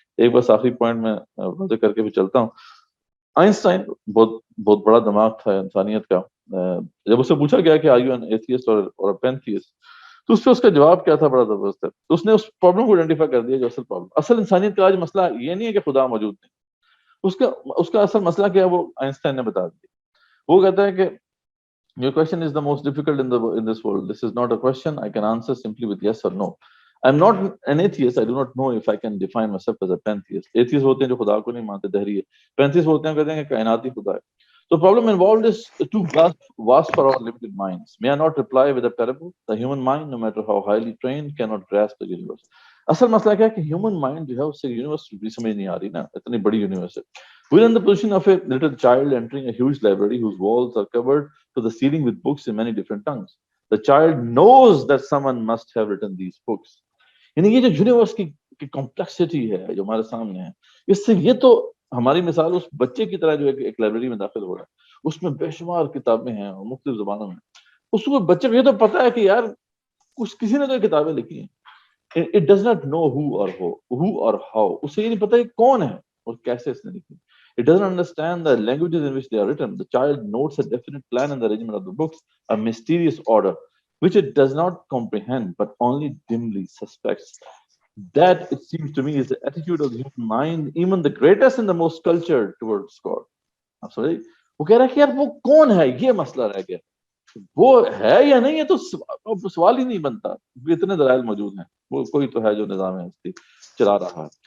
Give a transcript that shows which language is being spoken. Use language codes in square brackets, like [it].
[ur] ایک بس آخری پوائنٹ میں واضح کر کے بھی چلتا ہوں. آئنسٹائن بہت بڑا دماغ تھا انسانیت کا. جب اسے پوچھا گیا کہ آر یو این ایتھیسٹ اور پینتھیسٹ، تو اس پہ اس کا جواب کیا تھا، بڑا زبردست ہے. تو اس نے اس پرابلم کو آئیڈینٹیفائی کر دیا جو اصل انسانیت کا آج مسئلہ یہ نہیں ہے کہ خدا موجود نہیں، اس کا اصل مسئلہ کیا ہے وہ آئنسٹائن نے بتا دیا. وہ کہتا ہے کہ [en] your question is the most difficult in this world. This is not a question I can answer simply with yes or no. I'm not an atheist. I do not know if I can define myself as a pantheist. [ur] Atheist ہوتے ہیں جو خدا کو نہیں مانتے، دہری ہے. Pantheist ہوتے ہیں کہتے ہیں کہ کائناتی خدا ہے. [en] The problem involved is too vast for our limited minds. May I not reply with a parable? The human mind, no matter how highly trained, cannot grasp the universe. [ur] اصل مسئلہ کیا ہے کہ ہیومن مائنڈ جو ہے اس سے universe بھی سمجھ نہیں آ رہی نا، اتنی بڑی یونیورس ہے. [en] We're in the position of a little child entering a huge library whose walls are covered to the ceiling with books in many different tongues. The child knows that someone must have written these books. [ur] یعنی یہ جو universe کی complexity ہے جو ہمارے سامنے ہے، اس سے یہ تو ہماری مثال اس بچے کی طرح جو ایک لائبریری میں داخل ہو رہا ہے، اس میں بے شمار کتابیں ہیں اور مختلف زبانوں میں. اس کو بچے کو یہ تو پتا ہے کہ یار کسی نے تو کتابیں لکھی ہیں. [en] It does not know who or how. [ur] اسے یہ نہیں پتا کہ کون ہے اور کیسے اس نے لکھی. [en] It doesn't understand the languages in which they are written. The child notes a definite plan in the arrangement of the books, a mysterious order, which it does not comprehend, but only dimly suspects. That, it seems to me, is the attitude of the human mind, even the greatest and the most cultured, towards God. I'm sorry. [ur] وہ کہہ رہا ہے کہ یار وہ کون ہے، یہ مسئلہ رہ گیا. وہ ہے یا نہیں ہے تو سوال ہی نہیں بنتا، اتنے دلائل موجود ہیں. وہ کوئی تو ہے جو نظام ہے چلا رہا ہے.